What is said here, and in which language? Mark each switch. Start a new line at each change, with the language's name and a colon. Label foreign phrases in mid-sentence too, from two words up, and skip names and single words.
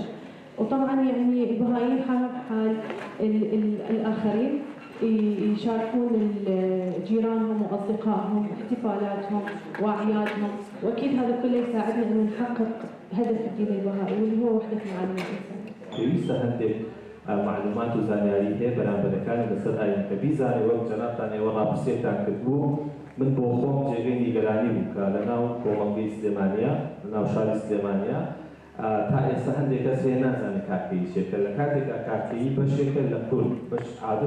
Arabic: وطبعا يعني البهائيين حال الآخرين يشاركون جيرانهم وأصدقائهم احتفالاتهم وأعيادهم، وأكيد هذا كله يساعدنا إنه نحقق هدف الدين البهائي واللي هو وحدة العالم الإنساني.
Central Kurdish: معلومات و زانیاری هەیە بەرامبەرەکان لەسەر ئاین کە بیزانێ وەک جەنابتان ئێوە ڕاپرسێکتان کردبوو من بۆ خۆم جێگەی نیگەرانی بوو کە لەناو کۆمەڵگەی سلێمانیە لەناو شاری سلێمانیە تا ئێستا هەندێک کەس هەیە نازانێت کارکەی چێکە لە کاتێکا کارکەیی بەشێکە لە کورد بەش عادەت